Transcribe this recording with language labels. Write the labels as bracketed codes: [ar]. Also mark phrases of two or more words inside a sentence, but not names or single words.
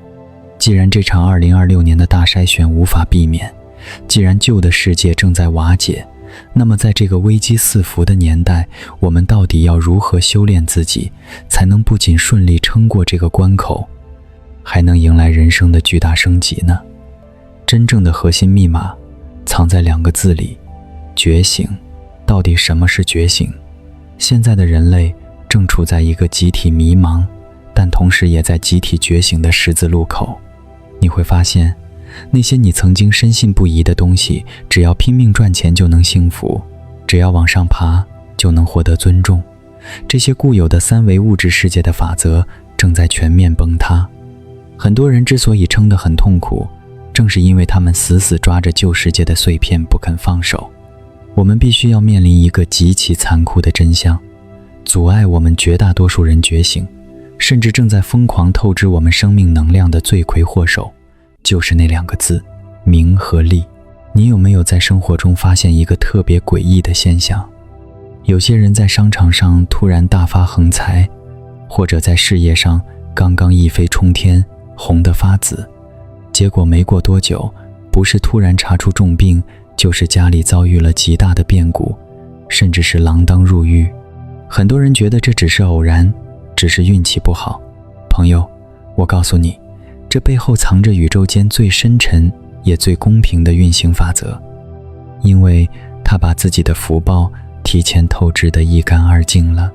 [zh] 既然这場2026年的大筛選無法避免，既然舊的世界正在瓦解，那麼在這個危機四伏的年代，我們到底要如何修煉自己，才能不僅順利撐過這個關口，還能迎來人生的巨大升級呢？真正的核心密碼藏在2個字裡：覺醒。到底什麼是覺醒？現在的人類正處在一個集體迷茫，但同時也在集體覺醒的十字路口。你會發現，那些你曾經深信不疑的東西，只要拼命賺錢就能幸福，只要往上爬就能獲得尊重，這些固有的3維物質世界的法則正在全面崩塌。很多人之所以撐得很痛苦，正是因為他們死死抓着舊世界的碎片不肯放手。我們必須要面臨一個極其殘酷的真相，阻礙我們絕大多數人覺醒，甚至正在瘋狂透支我們生命能量的罪魁禍首，就是那2個字：名和利。你有沒有在生活中發現一個特別詭異的現象？有些人在商場上突然大發橫財，或者在事業上剛剛一飛沖天，紅得發紫，結果沒過多久，不是突然查出重病，就是家裡遭遇了極大的變故，甚至是鋃鐺入獄。很多人覺得這只是偶然，只是運氣不好。朋友，我告訴你，這背後藏着宇宙間最深沉也最公平的運行法則，因為他把自己的福報提前透支得一乾二淨了。